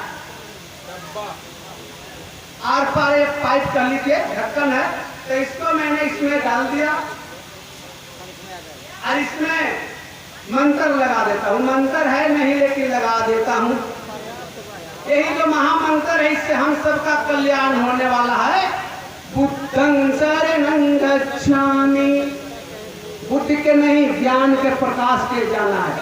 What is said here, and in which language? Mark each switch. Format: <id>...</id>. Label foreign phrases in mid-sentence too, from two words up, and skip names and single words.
<hi>आर पार एक पाइप कर लीजिए, ढक्कन है। तो इसको मैंने इसमें डाल दिया और इसमें मंत्र लगा देता हूँ। मंत्र है नहीं लेकिन लगा देता हूँ। यही जो महामंत्र है, इससे हम सबका कल्याण होने वाला है।</hi> <pi>बुद्धं शरणं गच्छामि,</pi> <hi>बुद्धि के नहीं ज्ञान के प्रकाश के जाना है।</hi>